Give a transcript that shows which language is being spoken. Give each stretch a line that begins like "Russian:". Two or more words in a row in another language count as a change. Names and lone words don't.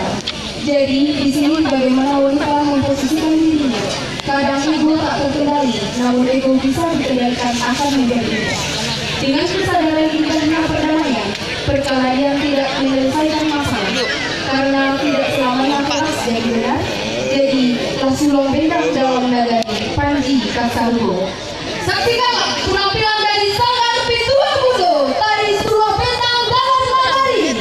Indonesian: Jadi di sini bagaimana wanita memposisikan dirinya. Kadang ego tak terkendali, namun ego bisa dikendalikan akan menjadi. Dengan kesadaran indahnya perdamaian, perkelahian tidak menyelesaikan masalah, karena tidak selamanya keras jadi benar. Jadi,
Minangkabau: suluah bendang dalam nagari, panji kasarugo.
Indonesian: Saksikanlah penampilan dari Sanggar Pintua Kudo, tari suluah bendang dalam nagari.